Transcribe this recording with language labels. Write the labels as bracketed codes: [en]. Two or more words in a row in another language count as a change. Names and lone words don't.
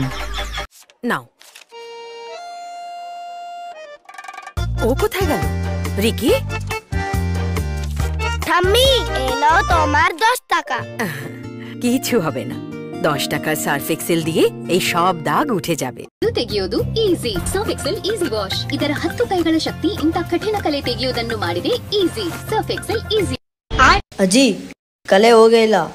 [bn] নাও ও কোথায় গেল রিকি? ঠাম্মি এই নাও তোমার 10 টাকা। কিছু হবে না, 10 টাকার সার্ফ এক্সেল দিয়ে এই সব দাগ উঠে যাবে। [kn] ತೆಗೆಯೋದು ಈಸಿ. ಸರ್ಫ್ ಎಕ್ಸೆಲ್ ಈಸಿ ವಾಶ್. ಇದರ 10 ಕೈಗಳ ಶಕ್ತಿ ಇಂಥ ಕಠಿಣ ಕಲೆ ತೆಗೆಯುವುದನ್ನು ಮಾಡಿದೆ ಈಸಿ. ಸರ್ಫ್ ಎಕ್ಸೆಲ್ ಈಸಿ. ಅಜ್ಜಿ ಕಲೆ ಹೋಗಿಲ್ಲ.